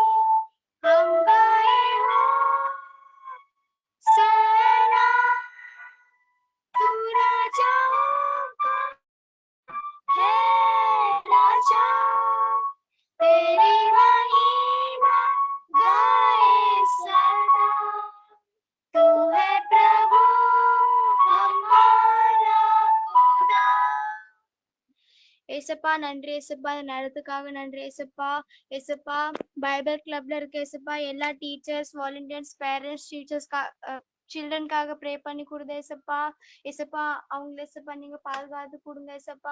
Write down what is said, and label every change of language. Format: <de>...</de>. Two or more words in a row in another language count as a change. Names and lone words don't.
<hi>हम गाए हो सना तू राजाओं का है राजा, तेरी महिमा गाए सदा. तू है प्रभु हमारा खुदा.</hi> <ta>ஏசப்பா நன்றி ஏசப்பா, இந்த நேரத்துக்காக நன்றி ஏசப்பா. ஏசப்பா பைபிள் கிளப்ல இருக்க ஏசப்பா எல்லா</ta> <en>teachers, volunteers, parents, teachers,</en> <ta>சில்ட்ரனுக்காக ப்ரே பண்ணி கொடுங்க ஏசப்பா. ஏசப்பா அவங்கள ஏசப்பா நீங்க பாதுகாத்து கொடுங்க ஏசப்பா.</ta>